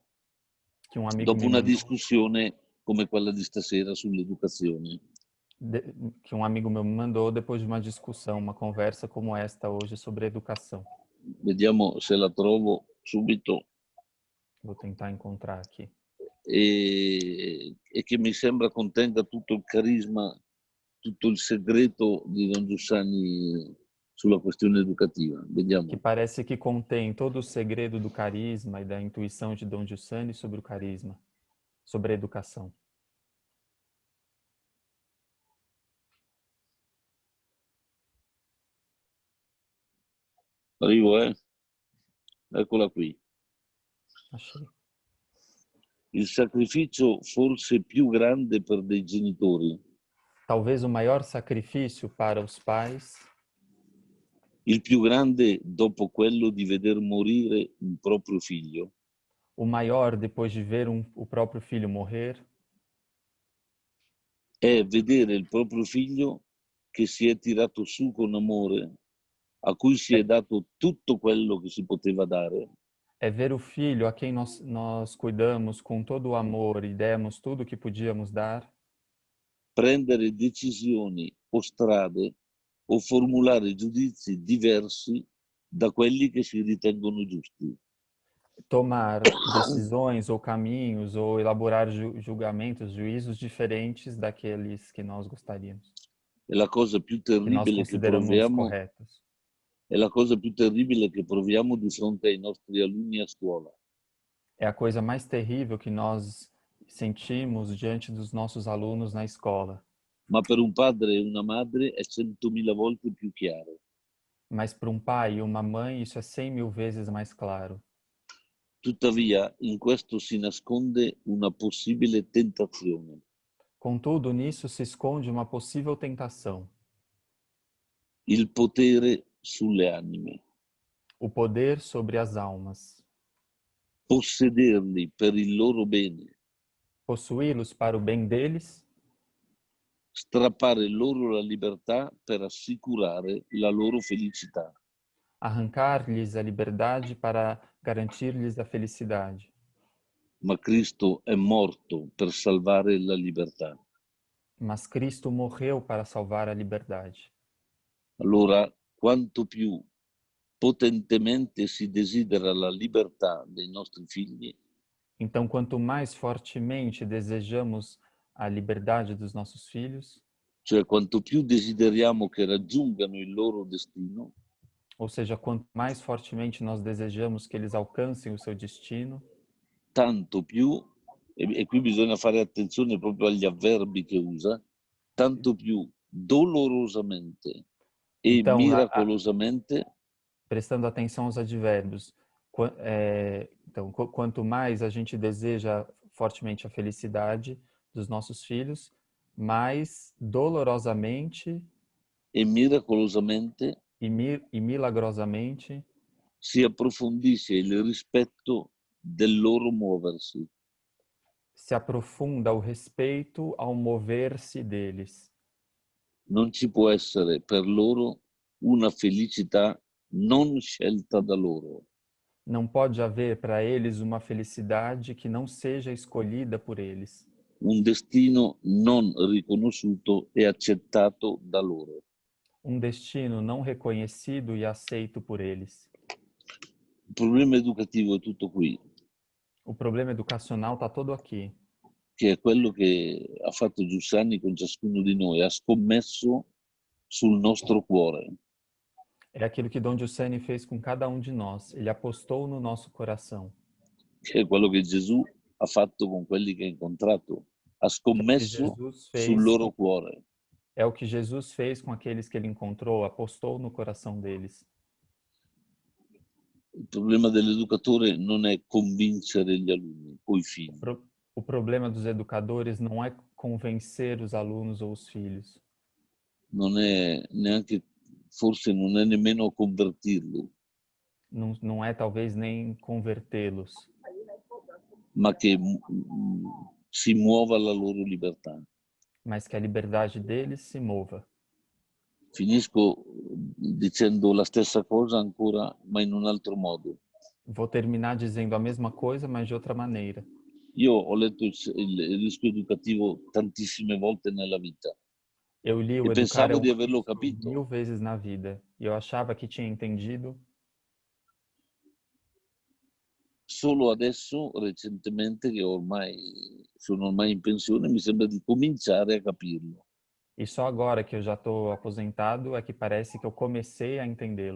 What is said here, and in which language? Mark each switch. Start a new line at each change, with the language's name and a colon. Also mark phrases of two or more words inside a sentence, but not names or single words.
Portuguese: que um amigo
Italian: dopo
Portuguese: me
Italian: una
Portuguese: mandou.
Italian: discussione come quella di stasera sull'educazione.
Portuguese: Que um amigo meu me mandou depois de uma discussão, uma conversa como esta hoje sobre educação.
Italian: Vediamo se la trovo subito.
Portuguese: Vou tentar encontrar aqui.
Italian: E che mi sembra contenga tutto il carisma, tutto il segreto di Don Giussani sulla questione educativa. Vediamo.
Portuguese: Que parece que contém todo o segredo do carisma e da intuição de Dom Giussani sobre o carisma, sobre a educação.
Italian: Arrivo, Eccola qui.
Portuguese: Achei.
Italian: Il sacrificio forse più grande per dei genitori.
Portuguese: Talvez o maior sacrifício para os pais,
Italian: Il più grande dopo quello di veder morire un proprio figlio.
Portuguese: o maior depois de ver o próprio filho morrer,
Italian: È vedere il proprio figlio che si è tirato su con amore, a cui si è dato tutto quello che si poteva dare.
Portuguese: é ver o filho a quem nós cuidamos com todo o amor e demos tudo o que podíamos dar,
Italian: prendere decisioni o strade o formulare giudizi diversi da quelli che si ritengono giusti.
Portuguese: Tomar decisões ou caminhos ou elaborar julgamentos, juízos diferentes daqueles que nós gostaríamos,
Italian: È la cosa più
Portuguese: que nós
Italian: terribile che
Portuguese: consideramos
Italian: proviamo,
Portuguese: corretos.
Italian: è la cosa più terribile che proviamo di fronte ai nostri alunni a scuola.
Portuguese: É a coisa mais terrível que nós sentimos diante dos nossos alunos na escola.
Italian: Ma per un padre e una madre è 100.000 volte più chiaro.
Portuguese: Mas para um pai e uma mãe, isso é 100.000 vezes mais claro.
Italian: Tuttavia, in questo si nasconde una possibile tentazione.
Portuguese: Contudo, nisso se esconde uma possível tentação.
Italian: Il potere sulle anime.
Portuguese: O poder sobre as almas.
Italian: Possederli per il loro bene.
Portuguese: Possuí-los para o bem deles.
Italian: Strappare loro la libertà per assicurare la loro felicità.
Portuguese: Arrancar-lhes a liberdade para garantir-lhes a felicidade.
Italian: Ma Cristo è morto per salvare la libertà.
Portuguese: Mas Cristo morreu para salvar a liberdade.
Italian: Allora, quanto più potentemente si desidera la libertà dei nostri figli,
Portuguese: Então, quanto mais fortemente desejamos a liberdade dos nossos filhos,
Italian: cioè quanto più desideriamo che raggiungano il loro destino,
Portuguese: ou seja, quanto mais fortemente nós desejamos que eles alcancem o seu destino,
Italian: tanto più, e qui bisogna fare attenzione proprio agli avverbi che usa, tanto più dolorosamente e
Portuguese: então,
Italian: miracolosamente
Portuguese: prestando atenção aos advérbios, então, quanto mais a gente deseja fortemente a felicidade dos nossos filhos, mais dolorosamente
Italian: e miracolosamente
Portuguese: e milagrosamente
Italian: si approfondisce il rispetto del loro muoversi.
Portuguese: se aprofunda o respeito ao mover-se deles.
Italian: Non ci può essere per loro una felicità non scelta da loro.
Portuguese: Não pode haver para eles uma felicidade que não seja escolhida por eles.
Italian: Un destino non riconosciuto e accettato da loro.
Portuguese: Um destino não reconhecido e aceito por eles.
Italian: Il problema educativo è tutto qui,
Portuguese: O problema educacional está todo aqui.
Italian: che è quello che ha fatto Giussani con ciascuno di noi, ha scommesso sul nostro cuore.
Portuguese: É aquilo que Dom Giussani fez com cada um de nós. Ele apostou no nosso coração.
Italian: Che è quello che Gesù ha fatto con quelli che ha incontrato, ha scommesso sul loro cuore.
Portuguese: É o que Jesus fez com aqueles que ele encontrou, apostou no coração deles.
Italian: Il problema dell'educatore non è convincere gli alunni o i figli.
Portuguese: O problema dos educadores não é convencer os alunos ou os filhos.
Italian: Non è neanche, forse non è nemmeno convertirli.
Portuguese: Não é talvez nem convertê-los.
Italian: Ma che si muova la loro libertà.
Portuguese: Mas que a liberdade deles se mova.
Italian: Finisco dicendo la stessa cosa ancora, ma in un altro modo.
Portuguese: Vou terminar dizendo a mesma coisa, mas de outra maneira.
Italian: Io ho letto il rischio educativo tantissime volte nella vita.
Portuguese: Eu li o E Educar
Italian: pensavo di averlo capito.
Portuguese: 1000 vezes na vida. E eu achava que tinha entendido.
Italian: Solo adesso, recentemente, che sono ormai in pensione, mi sembra di cominciare a capirlo.
Portuguese: E só agora que eu já estou aposentado é que parece que eu comecei a entendê-lo.